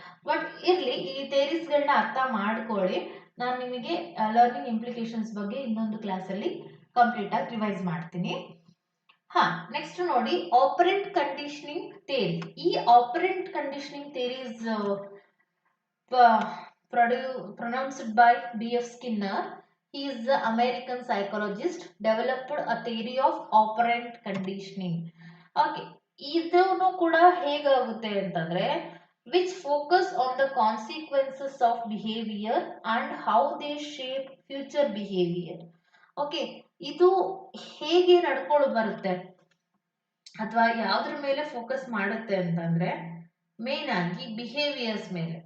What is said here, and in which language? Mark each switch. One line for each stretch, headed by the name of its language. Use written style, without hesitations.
Kannada: But ಇರ್ಲಿ, ಈ ಥಿಯರೀಸ್ಗಳನ್ನ ಅರ್ಥ ಮಾಡ್ಕೊಳ್ಳಿ, ನಾನು ನಿಮಗೆ ಲರ್ನಿಂಗ್ ಇಂಪ್ಲಿಕೇಶನ್ಸ್ ಬಗ್ಗೆ ಇನ್ನೊಂದು ಕ್ಲಾಸಲ್ಲಿ ಕಂಪ್ಲೀಟ್ ಆಗಿ ರಿವೈಸ್ ಮಾಡ್ತೀನಿ.
English: Next ನೋಡಿ, operant conditioning theory. ಈ operant conditioning theory is pronounced by B.F. Skinner. He is the American psychologist, developed a theory of operant conditioning.
Kannada: Okay, ಇದನ್ನು ಕೂಡ ಹೇಗಾಗುತ್ತೆ ಅಂತಂದ್ರೆ
English: Which focus on the consequences of behaviour and how they shape future behaviour.
Kannada: Okay, ಇದು ಹೇಗೆ ನಡ್ಕೊಂಡು ಬರುತ್ತೆ ಅಥವಾ ಯಾವ್ದ್ರ ಮೇಲೆ ಫೋಕಸ್ ಮಾಡುತ್ತೆ ಅಂತಂದ್ರೆ ಮೇನ್ ಆಗಿ ಬಿಹೇವಿಯರ್ಸ್ ಮೇಲೆ.